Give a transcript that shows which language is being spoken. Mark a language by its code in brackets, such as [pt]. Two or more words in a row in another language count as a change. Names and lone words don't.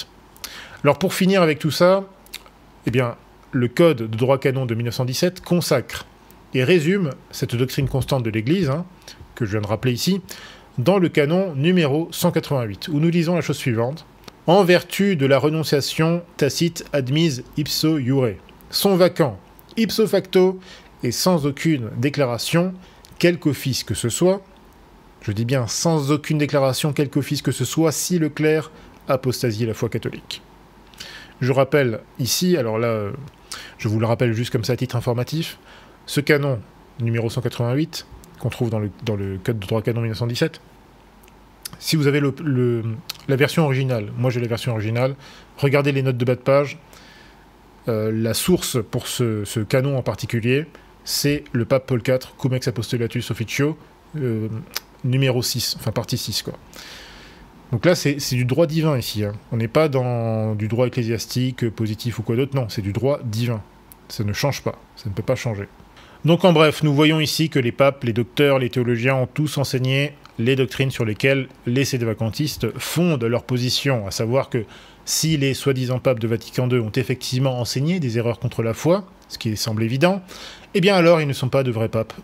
[fr] Alors pour finir avec tout ça, eh bien, le Code de droit canon de 1917 consacre et résume cette doctrine constante de l'Église, hein, que je viens de rappeler ici, dans le canon numéro 188, où nous lisons la chose suivante. « En vertu de la renonciation tacite admise [la] ipso iure, [fr] sont vacants [la] ipso facto [fr] et sans aucune déclaration, quelque office que ce soit, je dis bien sans aucune déclaration, quelque office que ce soit, si le clerc apostasie la foi catholique. » Je rappelle ici, alors là, je vous le rappelle juste comme ça à titre informatif, ce canon numéro 188, qu'on trouve dans le Code de droit canon 1917, si vous avez la version originale, moi j'ai la version originale, regardez les notes de bas de page, la source pour ce canon en particulier, c'est le pape Paul IV, Cum ex apostolatus officio, numéro 6, enfin partie 6, quoi. Donc là, c'est du droit divin ici. Hein. On n'est pas dans du droit ecclésiastique, positif ou quoi d'autre. Non, c'est du droit divin. Ça ne change pas. Ça ne peut pas changer. Donc en bref, nous voyons ici que les papes, les docteurs, les théologiens ont tous enseigné les doctrines sur lesquelles les sédévacantistes fondent leur position, à savoir que si les soi-disant papes de Vatican II ont effectivement enseigné des erreurs contre la foi, ce qui semble évident, eh bien alors ils ne sont pas de vrais papes.